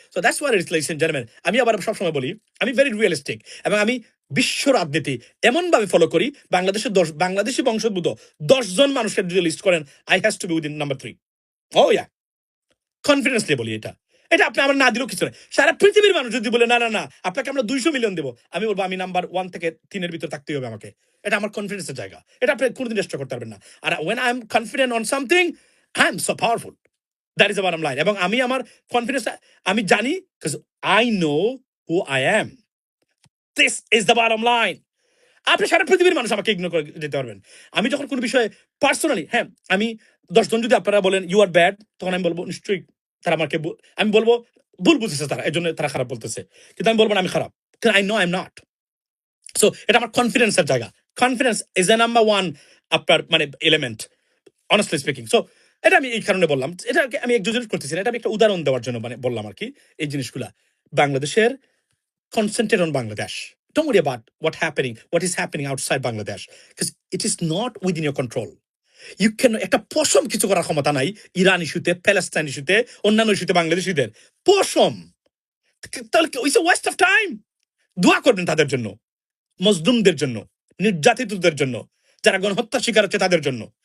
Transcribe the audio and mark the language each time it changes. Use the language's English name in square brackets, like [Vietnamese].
[English] So that's what it is, ladies and gentleman. [Bangla] আমি আবার সবসময় বলি, আমি ভেরি রিয়েলিস্টিক, এবং আমি বিশ্ব রাজনীতি এমন ভাবে ফলো করি, বাংলাদেশি বংশোদ্ভূত 10 জন মানুষের যদি লিস্ট করেন, [English] I has to be within number [Bangla] 3। O yeah, confidently বলি এটা আপনি আমার না দিলেও কিছু নাই। সারা পৃথিবীর মানুষ যদি বলে না না না আপনাকে আমরা 200 মিলিয়ন দেবো, আমি বলবো আমি নাম্বার 1 থেকে 3 ভিতর থাকতেই হবে আমাকে। এটা আমার কনফিডেন্সের জায়গা, এটা আপনি কোনোদিন চেষ্টা করতে পারবেন না। [English] আর when I am confident on something, I am so powerful. That is the bottom line. [Bangla] এবং আমি আমার কনফিডেন্স আমি জানি, [English] because I know who I am. This is the bottom line. [Bangla] আপনি সারা পৃথিবীর মানুষ আমাকে ইগনোর করে যেতে পারবেন। আমি যখন কোনো বিষয়ে পার্সোনালি, হ্যাঁ, আমি 10 জন যদি আপনারা বলেন ইউ আর ব্যাড, তখন আমি বলবো নিশ্চয়ই তারা আমাকে, আমি বলবো ভুল বুঝেছে তারা, এই জন্য তারা খারাপ বলতেছে, কিন্তু আমি বলবো না আমি খারাপ, কারণ [English] I know I am not. [Bangla] So এটা আমার কনফিডেন্সের জায়গা। [English] confidence is a number 1 [Bangla] আপনার মানে এলিমেন্ট, [English] Honestly speaking. [Bangla] সো এটা আমি এই কারণে বললাম, এটা আমি এক্সাজারেট করতেছি না, এটা আমি একটা উদাহরণ দেওয়ার জন্য মানে বললাম আর কি। এই জিনিসগুলা বাংলাদেশের, [English] concentrate on Bangladesh. Don't worry about what is happening outside Bangladesh, because it is not within your control. [Bangla] You can একটা পশম কিছু করার ক্ষমতা নাই ইরান ইস্যুতে, প্যালেস্টাইন ইস্যুতে, অন্যান্য ইস্যুতে বাংলাদেশিদের পশম। তাহলে [English] It's waste of time. [Bangla] দোয়া করবেন তাদের জন্য, মজলুমদের জন্য, নির্যাতিতদের জন্য, যারা গণহত্যা শিকার হচ্ছে তাদের জন্য।